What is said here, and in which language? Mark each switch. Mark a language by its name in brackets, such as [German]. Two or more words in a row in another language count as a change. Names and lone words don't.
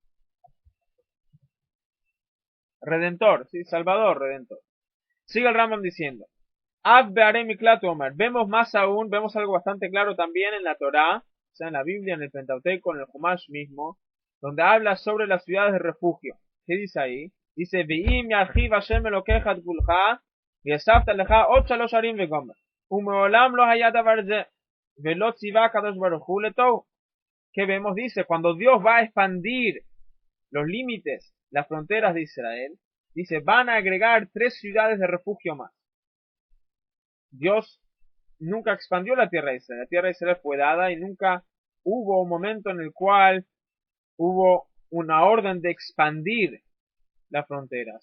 [Spanish] Redentor, sí, Salvador, Redentor. Sigue el Rambam diciendo, vemos más aún, vemos algo bastante claro también en la Torá, o sea, en la Biblia, en el Pentateuco, en el Humash mismo, donde habla sobre las ciudades de refugio. ¿Qué dice ahí? Dice, [Hebrew] ואם ירחיב השם אלוקיך את גבולך, וישבת לך עוד 3 ערים וגומר. ומעולם לא היה דבר זה, ולא ציווה הקדוש ברוך הוא לתוהו. [Spanish] ¿Qué vemos? Dice, cuando Dios va a expandir los límites, las fronteras de Israel, dice, van a agregar 3 ciudades de refugio más. Dios nunca expandió la tierra de Israel. La tierra de Israel fue dada y nunca hubo un momento en el cual hubo una orden de expandir las fronteras.